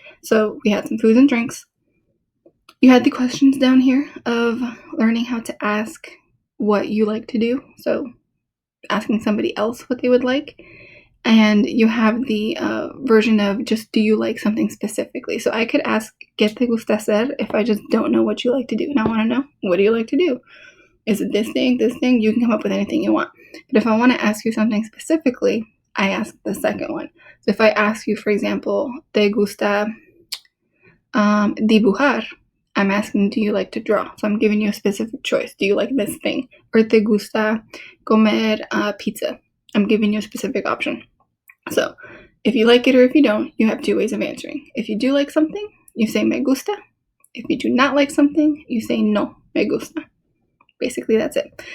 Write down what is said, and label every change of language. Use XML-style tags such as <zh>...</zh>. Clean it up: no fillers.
<en>So we had some foods and drinks. You had the questions down here of learning how to ask what you like to do. So asking somebody else what they would like. And you have the version of just, do you like something specifically? So I could ask,</en> <es>¿qué te gusta hacer?</es> <en>If I just don't know what you like to do. And I want to know, what do you like to do? Is it this thing, this thing? You can come up with anything you want. But if I want to ask you something specifically, I ask the second one. So if I ask you, for example,</en> <es>¿te gusta dibujar?</es> <en>I'm asking, do you like to draw? So I'm giving you a specific choice. Do you like this thing? Or</en> <es>¿te gusta comer pizza?</es> <en>I'm giving you a specific option. So if you like it or if you don't, you have two ways of answering. If you do like something, you say</en> <es>me gusta.</es> <en>If you do not like something, you say</en> <es>no me gusta.</es> <en>Basically, that's it.</en>